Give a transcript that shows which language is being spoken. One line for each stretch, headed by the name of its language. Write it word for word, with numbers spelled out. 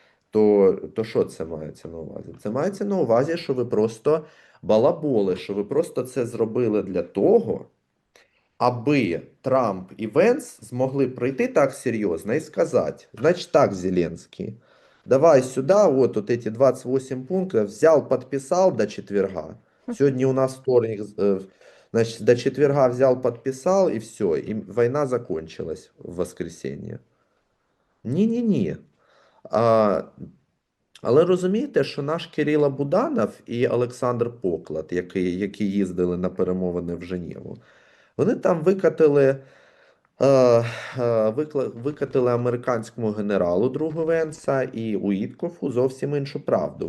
Ukrainian: То, то що це мається на увазі? Це мається на увазі, що ви просто балаболи, що ви просто це зробили для того, аби Трамп і Венс змогли прийти так серйозно і сказати, значить так, Зеленський,
Russian: давай сюда, вот, вот эти двадцать восемь пунктов, взял, подписал до четверга. Сегодня у нас вторник, э, значит, до четверга взял, подписал, и все, и война закончилась в воскресенье.
Ukrainian: Ні-ні-ні. А, але розумієте, що наш Кирило Буданов і Олександр Поклад, які, які їздили на перемовини в Женєву, вони там викатили, е, е, викла- викатили американському генералу другу Венса і Уіткофу зовсім іншу правду.